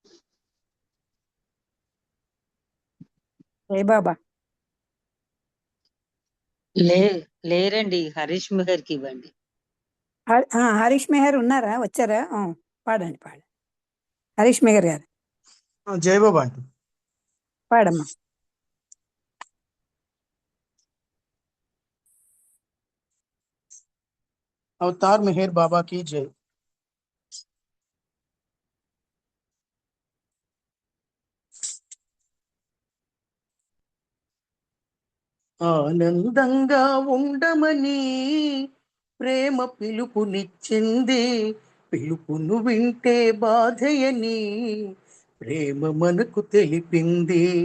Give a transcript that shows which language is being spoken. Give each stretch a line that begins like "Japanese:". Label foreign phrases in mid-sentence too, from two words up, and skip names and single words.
Telugu: జై బాబా. లేరండి, హరీష్ మెహర్ కి ఇవ్వండి. హరీష్ మెహర్ ఉన్నారా, వచ్చారా? పాడండి పాడండి హరీష్ మెహర్ గారు, జై బాబా అండి. పాడమ్మా.
Hindi: अवतार मेहर बाबा की जय।
Telugu: ఆనందంగా ఉండమని ప్రేమ పిలుపునిచ్చింది, పిలుపును వింటే బాధయని ప్రేమ మనకు తెలిపింది.